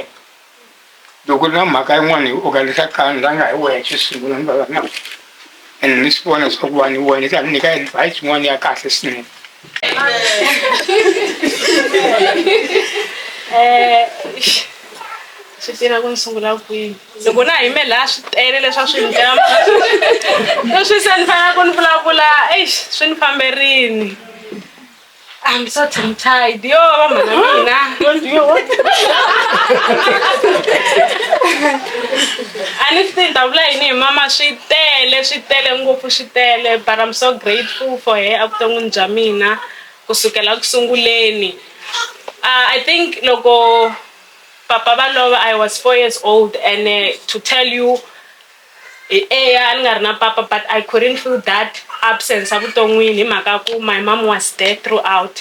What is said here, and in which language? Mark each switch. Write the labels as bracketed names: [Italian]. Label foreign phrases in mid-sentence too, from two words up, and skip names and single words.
[Tsonga] Loko ri na mhaka yin'wana hi organisa kani la nga hi wena xo sungula ni va na ene ni swi vona swa ku va ni wena ni ta ni nyika advice yin'wana ya kahle swinene. Swi tirha ku ni sungula kwini loko na yime laha swi tele leswi a swi endlela leswi se ni fanele ku ni vulavula swi ni famberini. [English] I'm so tongue-tied. Yo, mamma mia. I need to think of like [Tsonga] mama swi tele ngopfu swi tele, [English] but I'm so grateful for her [Tsonga] avuton'wini bya mina kusukela ku sunguleni. [English] I think [Tsonga] loko papa va lova [English] I was 4 years old, and to tell you [Tsonga] a ni nga ri na papa, [English] but I couldn't feel that absence [Tsonga] avuton'wini hi mhaka ku [English] my mom was there throughout.